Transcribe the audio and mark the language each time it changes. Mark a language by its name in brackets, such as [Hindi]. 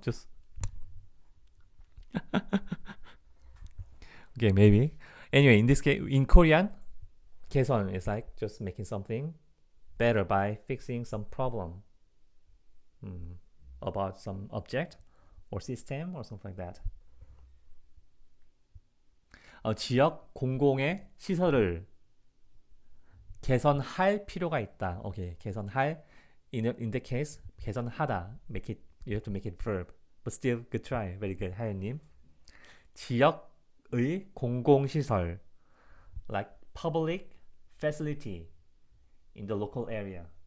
[English] Just okay, maybe. Anyway, in this case, in Korean, 개선 is like just making something better by fixing some problem about some object or system or something like that. [Korean] 지역 공공의 시설을 개선할 필요가 있다. Okay, 개선할. [English] In the case, 개선하다. You have to make it verb. But still, good try. Very good, 하연님. 지역의 공공시설, like public facility in the local area.